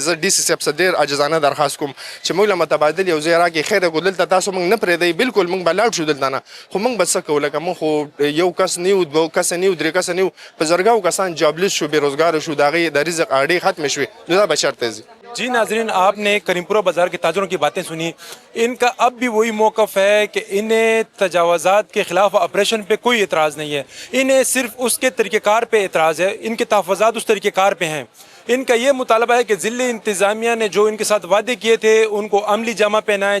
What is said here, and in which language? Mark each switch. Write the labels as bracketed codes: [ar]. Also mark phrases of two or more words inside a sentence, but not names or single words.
[ps] زه ډي سي صاحب څخه ډېر عاجزانه درخواست کوم چې موږ له متبادل یو ځای راکړي، خیره کو دلته تاسو موږ نه پرېږدئ، بالکل موږ به لاړ شو دلته نه، خو موږ به څه کوو؟ لکه موږ خو یو کس نه یو، 2 کسه نه یو، 3 کسه نه یو، په زرګاو کسان جابلیس شو، بېروزګاره شو، د هغوی د رزق اړې ختمې شوې، نو دا به چېرته ځي؟ [ur] جی ناظرین، آپ نے کریم پورہ بازار کے تاجروں کی باتیں سنی. ان کا اب بھی وہی موقف ہے کہ انہیں تجاوزات کے خلاف آپریشن پہ کوئی اعتراض نہیں ہے، انہیں صرف اس کے طریقہ کار پہ اعتراض ہے، ان کے تحفظات اس طریقہ کار پہ ہیں. ان کا یہ مطالبہ ہے کہ ضلع انتظامیہ نے جو ان کے ساتھ وعدے کیے تھے ان کو عملی جامہ پہنائیں.